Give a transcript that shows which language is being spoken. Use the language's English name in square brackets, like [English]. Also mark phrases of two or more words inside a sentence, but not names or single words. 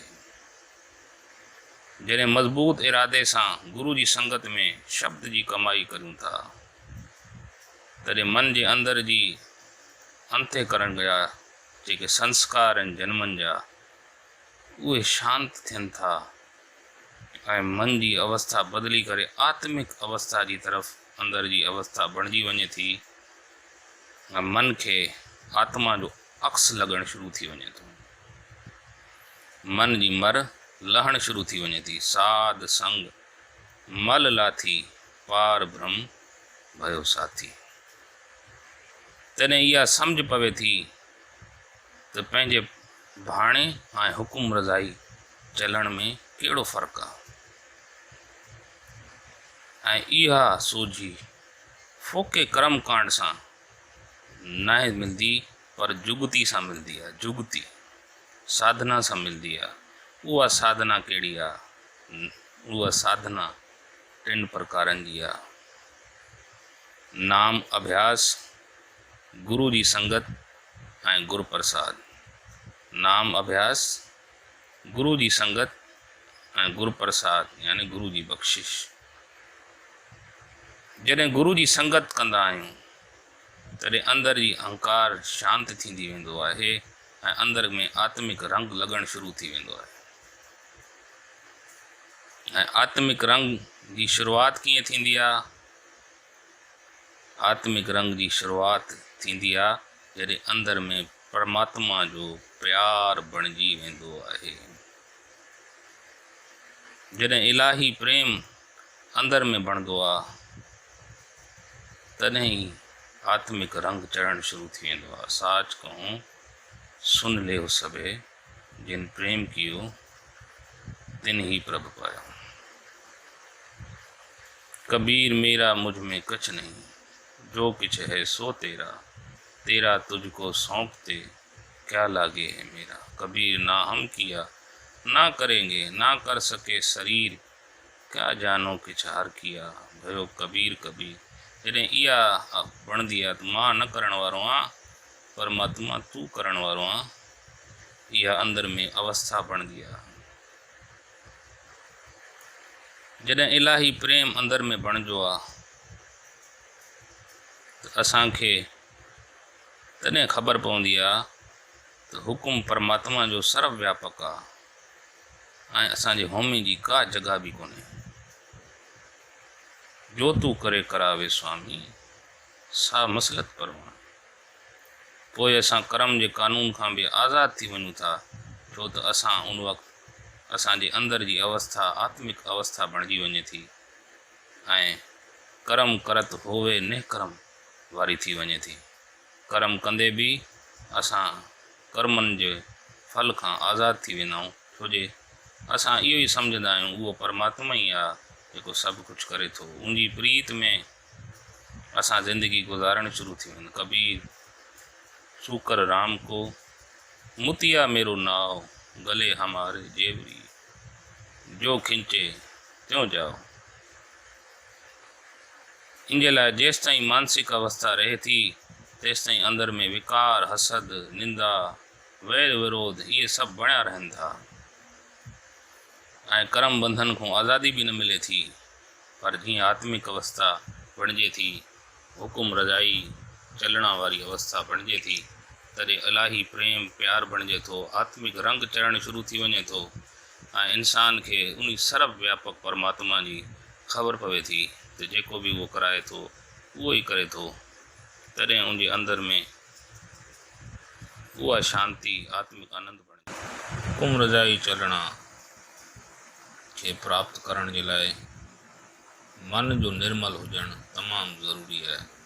[Sindhi] जॾहिं मज़बूत इरादे सां गुरू जी संगत में शब्द जी कमाई करूं था, तॾहिं मन जे अंदर जी अंतःकरण जा जेके संस्कार आहिनि जन्मनि जा, उहे शांत थियनि था ऐं मन जी अवस्था बदिली करे आत्मिक अवस्था जी तरफ़ अंदर जी अवस्था बणिजी वञे थी। ऐं मन खे आत्मा जो अक्स लॻणु शुरू थी वञे थो, मन जी मर लहण शुरू थी वञे थी। [Punjabi] साध संग मल लाथी, पार ब्रह्म भयो साथी। [Sindhi] तॾहिं इहा सम्झ पवे थी त पंहिंजे भाणे ऐं हुकुम रज़ाई चलण में कहिड़ो फ़र्क़ु आहे। ऐं इहा सोझी फोके कर्म कांड सां न मिलंदी, पर जुगती सां मिलंदी आहे। जुगती साधना सां मिलंदी आहे। उहा साधना कहिड़ी आहे? उहा साधना 3 प्रकारनि जी आहे। नाम अभ्यास, गुरु जी संगत ऐं गुरु प्रसाद। नाम अभ्यास, गुरु जी संगत ऐं गुरु प्रसाद यानी गुरु जी बख़्शिश। जॾहिं गुरु जी संगत कंदा आहियूं, तॾहिं अंदर जी अहंकार शांत थींदी वेंदो आहे ऐं अंदर में आत्मिक रंग लॻणु शुरू थी वेंदो आहे। ऐं आत्मिक रंग जी शुरूआत कीअं थींदी आहे? आत्मिक रंग जी शुरूआत थींदी आहे जॾहिं अंदर में परमात्मा जो प्यार बणिजी वेंदो आहे। जॾहिं इलाही प्रेम अंदर में बणंदो आहे, तॾहिं ई आत्मिक रंग चढ़णु शुरू थी वेंदो आहे। [Hindi] साच कहूं सुन ले हो सबे, जिन प्रेम कियो तिन ही प्रभु पाया। कबीर मेरा मुझ में कुछ नहीं, जो कुछ है सो तेरा, तेरा तुझको सौंपते क्या लागे है मेरा। कबीर ना हम किया ना करेंगे, ना कर सके शरीर, क्या जानो किछ हर किया। भयो कबीर कबीर। [Sindhi] जॾहिं इहा बणंदी आहे त मां न करण वारो आहियां, परमात्मा तूं करण वारो आहियां, इहा अंदर में अवस्था बणंदी आहे। जॾहिं इलाही प्रेम अंदर में बणिजो आहे, त असांखे तॾहिं ख़बर पवंदी आहे त हुकुम परमात्मा जो सर्वव्यापक आहे ऐं असांजे होमे जी का जॻह बि कोन्हे। [Punjabi] जो तू करे करावे स्वामी, सा मसलत परवान। [Sindhi] पोइ असां कर्म जे कानून खां बि आज़ादु थी वञूं था, छो त असां उन वक़्तु असांजे अंदर जी अवस्था आत्मिक अवस्था बणिजी वञे थी ऐं कर्म करत होवे ने कर्म वारी थी वञे थी। कर्म कंदे बि असां कर्मनि जे फल खां आज़ादु थी वेंदा आहियूं, छो जे असां इहो ई सम्झंदा आहियूं उहो परमात्मा ई आहे जेको सभु कुझु करे थो। उनजी प्रीत में असां ज़िंदगी गुज़ारणु शुरू थी वञनि। [Hindi] कबीर सूकर राम को मुतिया मेरो नाव, गले हमारे जेवरी, जो खिंचे त्यों जाओ। [Sindhi] इन जे लाइ जेसि ताईं मानसिक अवस्था रहे थी तेसि ताईं अंदर में विकार, हसद, निंदा, वैर विरोध इहे सभु बणिया रहनि था ऐं कर्म बंधन खां आज़ादी बि न मिले थी। पर जीअं आत्मिक अवस्था बणिजे थी, हुकुम रजाई चलण वारी अवस्था बणिजे थी, तॾहिं इलाही प्रेम प्यार बणिजे थो, आत्मिक रंग चढ़णु शुरू थी वञे थो ऐं इंसान खे उन सर्व व्यापक परमात्मा जी ख़बर पवे थी त जेको बि उहो कराए थो उहो ई करे थो। तॾहिं उनजे अंदर में उहा शांति आत्मिक आनंद बणे। हुकुम रजाई चलणा खे प्राप्त करण जे लाइ मन जो निर्मल हुजणु तमामु ज़रूरी आहे।